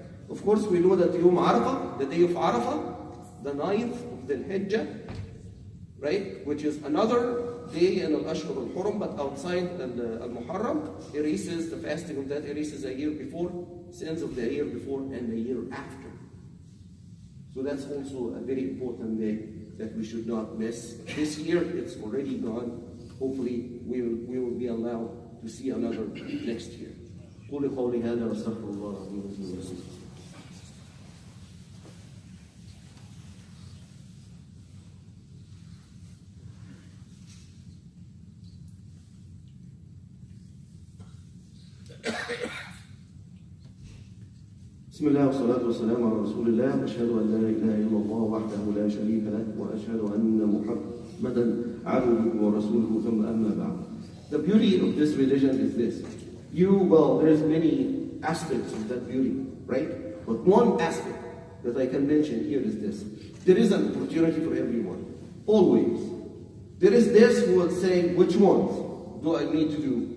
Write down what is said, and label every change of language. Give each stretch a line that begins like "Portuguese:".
English: Of course we know that Yom Arafah, the day of Arafah, the 9th of the Hijjah, right, which is another day in Al-Ashhur Al-Hurum, but outside Al-Muharram, erases the fasting of that, erases a year before, sins of the year before and the year after. So that's also a very important day that we should not miss. This year, it's already gone. Hopefully, we will be allowed to see another next year.
Arabic: قولي قولي هذا واستغفر الله العظيم لي ولكم. بسم الله والصلاة والسلام على رسول الله. أشهد أن لا إله إلا الله وحده لا شريك له وأشهد أن محمدا عبده ورسوله ثم أما بعد.
English: The beauty of this religion is this. There's many aspects of that beauty, right? But one aspect that I can mention here is this. There is an opportunity for everyone. Always. There is this who will say, which ones do I need to do?